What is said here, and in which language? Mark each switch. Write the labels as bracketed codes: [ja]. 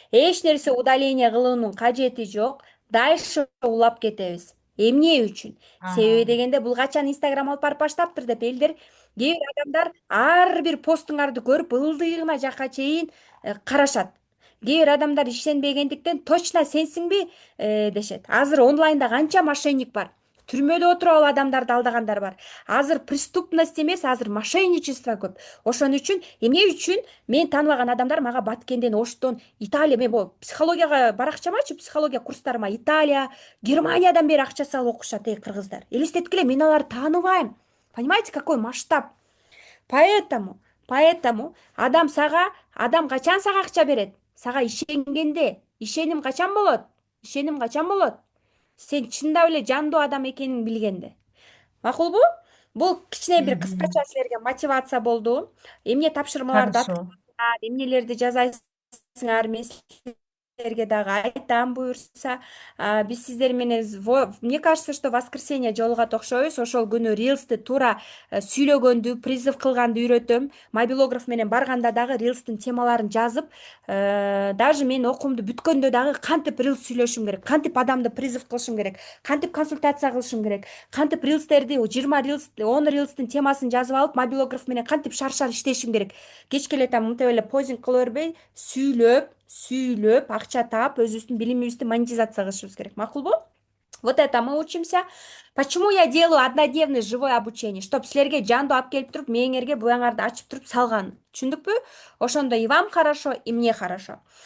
[ky] Эч нерсе удаление кылуунун кажети жок. Дальше улап кетебиз. Эмне үчүн? Себеби дегенде бул качан Инстаграм алып барып баштаптыр деп элдер, кээ бир адамдар ар бир постуңарды көрүп ылдыйына жакка чейин карашат. Кээ бир адамдар ишенбегендиктен точно сенсиңби дешет. Азыр онлайнда канча мошенник бар. Түрмөдө отуруп алып адамдарды алдагандар бар. Азыр преступность эмес, азыр мошенничество көп. Ошон үчүн эмне үчүн мен тааныбаган адамдар мага Баткенден, Оштон, Италия, мен могу психологияга баракчам ачып, психология курстарыма Италия, Германиядан бери акча салып окушат, кыргыздар. Элестеткиле, мен аларды тааныбайм. [ru] Понимаете, какой масштаб? Поэтому [ky] адам качан сага акча берет? Сага ишенгенде. Ишеним качан болот? Сен чындап эле жандуу адам экениңди билгенде. Макулбу? Бул кичине бир кыскача силерге мотивация болду. Эмне тапшырмаларды [ru] Хорошо. [ky] эмнелерди жазасыңар, мен силерге дагы айтам буюрса. Биз сиздер менен, [ru] мне кажется, что [ky] воскресенье жолугат окшойбуз. Ошол күнү рилсти туура сүйлөгөндү, призыв кылганды үйрөтөм. Мобилограф менен барганда дагы рилстин темаларын жазып, даже мен окуумду бүткөндө дагы кантип рилс сүйлөшүм керек, кантип адамды призыв кылышым керек, кантип консультация кылышым керек, кантип рилстерди 20 рилс, 10 рилстин темасын жазып алып, мобилограф менен кантип шаршар иштешим керек. Кечке эле там мынтип эле позинг кыла бербей, сүйлөп, акча таап, өзүбүздүн билимибизди монетизация кылышыбыз керек. Макулбу? [ru] Вот это мы учимся. Почему я делаю однодневный живое обучение? Чтоб [ky] силерге жандуу алып келип туруп, мээңерге буяңарды ачып туруп салган. Түшүндүкпү? Ошондо [ru] и вам хорошо, и мне хорошо.